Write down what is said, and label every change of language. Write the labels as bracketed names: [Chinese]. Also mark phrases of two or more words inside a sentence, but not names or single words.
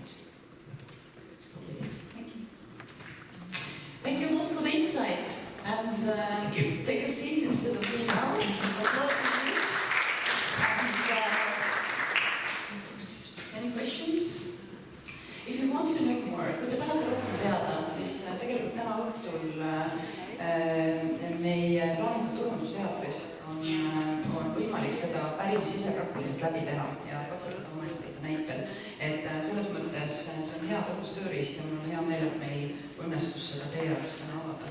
[English] That's probably it. Thank you. Thank you all for the insight. And take a seat instead of being out. Any questions? If you want to know more, [Estonian] kui te tahate rohkem teada, siis tegelikult täna õhtul meie plaanitud turundusteatris on võimalik seda päris sisepraktiliselt läbi teha ja katsutada oma ettevõtte näitel. Et selles mõttes see on hea tõhus tööriist ja mul on hea meel, et meil õnnestus seda teie jaoks täna avada.